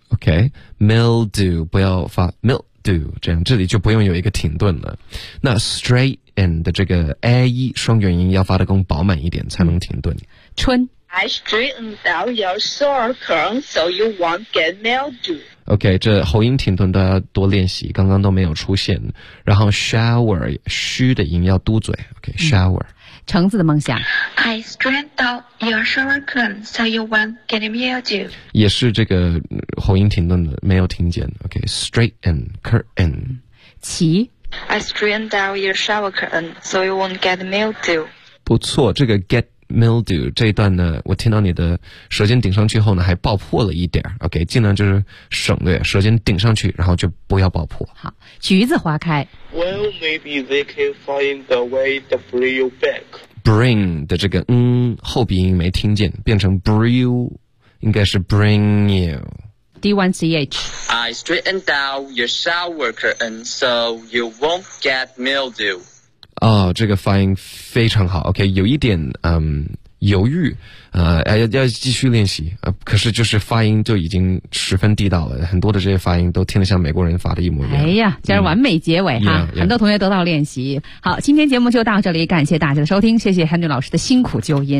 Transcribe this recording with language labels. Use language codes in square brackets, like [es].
[zh] OK mildew 不要发 mildew 这样这里就不用有一个停顿了，那 straight and 的这个 a e 双元音要发的更饱满一点，才能停顿。春 [en] I straightened out your shower curtain so you won't get mildew. [zh] OK， 这喉音停顿都要多练习，刚刚都没有出现。然后 shower 虚的音要嘟嘴。OK， shower。橙子的梦想 [en] I straightened out your shower curtain so you won't get mildew. [zh] 也是这个喉音停顿的，没有听见。 OK， straighten curtain。齐。 [en] I straightened out your shower curtain so you won't get mildew. [zh] 不错，这个 get mildew 这一段呢，我听到你的舌尖顶上去后呢，还爆破了一点。 OK， 尽量就是省略，舌尖顶上去，然后就不要爆破。好，橘子花开。 [en] Well, maybe they can find a way to bring you back. [zh] Bring 的这个嗯后鼻音没听见，变成 bring you， 应该是 bring you。 [en] D1CH I straightened out your shower curtain so you won't get mildew. [zh] 哦，这个发音非常好。 OK， 有一点犹豫要继续练习可是就是发音就已经十分地道了，很多的这些发音都听得像美国人发的一模一样。哎呀，这是完美结尾哈，很多同学得到练习。好，今天节目就到这里，感谢大家的收听，谢谢 Henry 老师的辛苦纠音。